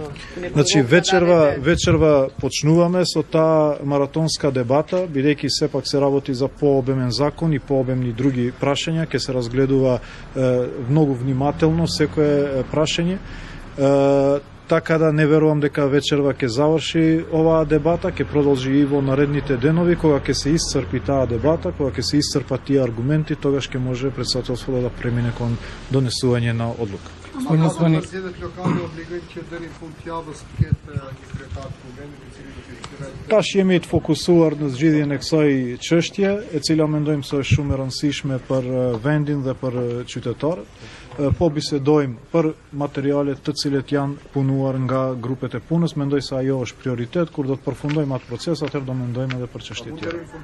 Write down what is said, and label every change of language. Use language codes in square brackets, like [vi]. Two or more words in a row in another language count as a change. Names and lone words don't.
[mk] Значи вечерва почнуваме со таа маратонска дебата, бидејќи сепак се работи за пообемен закон и пообемни други прашања, ќе се разгледува многу внимателно секое прашање. Така да не верувам дека вечерва ќе заврши оваа дебата, ќе продолжи и во наредните денови, кога ќе се исцрпи таа дебата, кога ќе се исцрпат тие аргументи, тогаш ќе може председателството да премине кон донесување на одлука. [sq] Таш jemi të fokusuar në zgjidhjen e kësaj çështje, e cila mendojmë se është shumë e rëndësishme për vendin dhe për qytetarët. Po bisedojmë për materialet të cilet janë punuar nga grupet e punës, mendoj se ajo është prioritet, kur do të përfundojmë atë proces, atëherë do mendojmë edhe për çështje tjera.